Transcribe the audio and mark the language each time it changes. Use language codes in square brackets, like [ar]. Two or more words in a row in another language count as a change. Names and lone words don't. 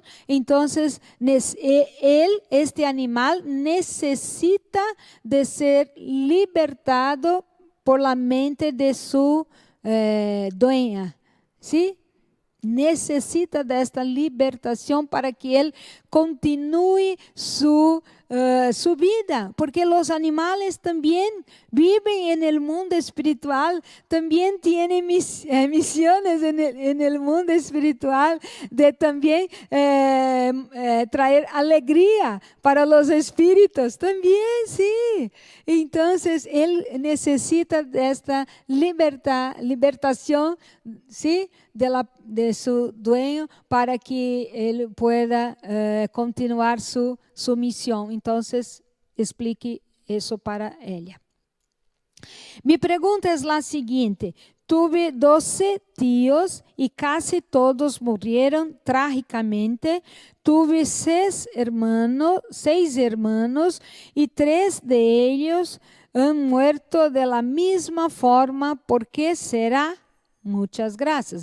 [es] Entonces, este animal necesita de ser libertado por la mente de su dueña, ¿sí? [pt] Necesita desta libertação para que ele continue su vida, porque os animais também vivem no mundo espiritual, também têm missões no mundo espiritual de também trazer alegria para os espíritos, também, sim. Então, ele necessita desta libertação, sim, [es] de su dueño para que ele pueda continuar su missão. [pt] Então, explique isso para ela. Mi pergunta é a seguinte: [es] tuve 12 tíos e casi todos morreram trágicamente. Tuve 6 hermanos e 3 de ellos han muerto de la misma forma. ¿Por qué será? Muchas gracias.